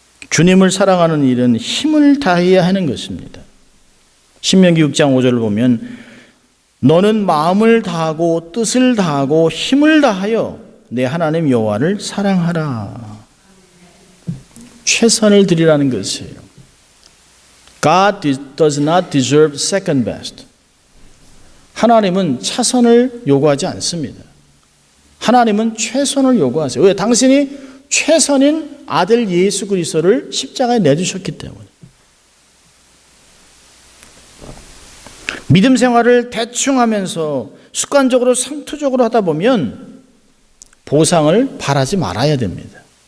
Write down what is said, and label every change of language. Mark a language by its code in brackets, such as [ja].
[ko] 주님을 사랑하는 일은 힘을 다해야 하는 것입니다. 신명기 6장 5절을 보면 너는 마음을 다하고 뜻을 다하고 힘을 다하여 내 하나님 여호와를 사랑하라. 최선을 드리라는 것이에요. [en] God does not deserve second best. [ko] 하나님은 차선을 요구하지 않습니다. 하나님은 최선을 요구하세요. 왜? 당신이 최선인 아들 예수 그리스도를 십자가에 내주셨기 때문에. 믿음 생활을 대충 하면서 습관적으로 상투적으로 하다 보면 보상을 바라지 말아야 됩니다.